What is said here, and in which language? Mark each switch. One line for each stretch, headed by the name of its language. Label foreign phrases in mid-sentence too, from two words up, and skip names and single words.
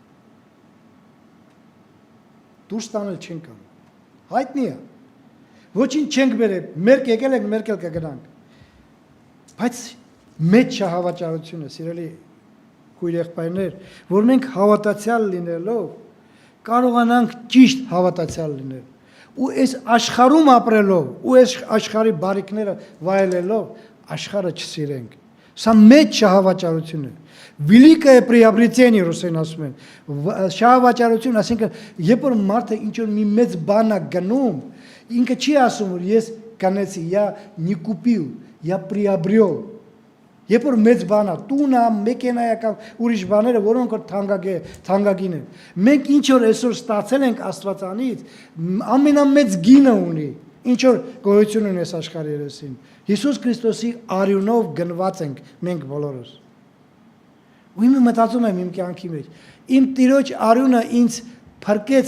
Armenian: Դուրս տանել չենք կարող։ Հայտնի է։ Ոչինչ չենք բերել, մերկ եկել ենք, մերկ էլ կգնանք։ Բայց մեծ շահավաճառությունը, սիրելի քույր եղբայրներ, որ մենք հավատացյալ լինելով կարողանանք ճիշտ հավատացյալ լինել ու այս աշխարհում ապրելով ու այս աշխարհի բարիքները վայելելով աշխարհը չսիրենք։ Սա մեծ շահավաճառություն է։
Russian: Великое приобретение
Armenian: ռուսերեն ասում են։ Շահավաճառություն, այսինքն երբ որ մարդը ինչ որ մի մեծ բան է գնում, ինքը չի ասում որ ես կանեցի,
Russian: я не купил, я приобрел։
Armenian: Երբ որ մեծ բան է, տունը, մեքենայը կամ ուրիշ բաները, որոնք որ թանկագին են։ Մենք ինչ որ այսօր ստացել ենք Աստվածանից, ամենամեծ գինը ունի, ինչ որ գոյություն ունի այս աշխարհի երեսին։ Հիսուս Քրիստոսի արյունով գնված ենք մենք բոլորս։ Ու իմ մտածում եմ իմ կյանքի մեջ, իմ Տիրոջ արյունը ինձ փրկեց